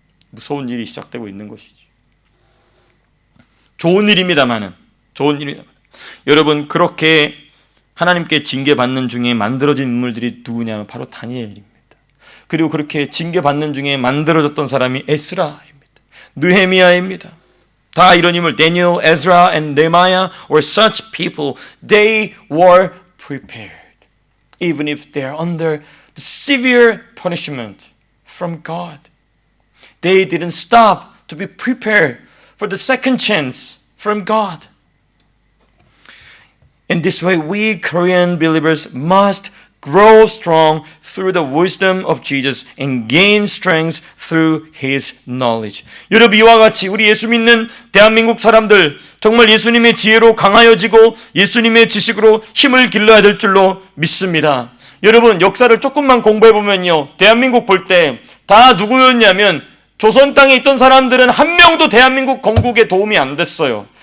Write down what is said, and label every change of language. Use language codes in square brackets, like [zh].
[ko] 무서운 일이 시작되고 있는 것이지. 좋은 일입니다만은, 여러분, 그렇게 하나님께 징계받는 중에 만들어진 인물들이 누구냐면 바로 다니엘입니다. 그리고 그렇게 징계받는 중에 만들어졌던 사람이 에스라입니다. 느헤미야입니다. 다 이런 인물, [en] Daniel, Ezra, and Nehemiah were such people. They were prepared, even if they are under the severe punishment from God. They didn't stop to be prepared for the second chance from God. In this way, we Korean believers must grow strong through the wisdom of Jesus and gain strength through His knowledge. [ko] 여러분, 이와 같이 우리 예수 믿는 대한민국 사람들 정말 예수님의 지혜로 강하여지고 예수님의 지식으로 힘을 길러야 될 줄로 믿습니다. 여러분, 역사를 조금만 공부해 보면요, 대한민국 볼 때 다 누구였냐면 조선 땅에 있던 사람들은 한 명도 대한민국 건국에 도움이 안 됐어요.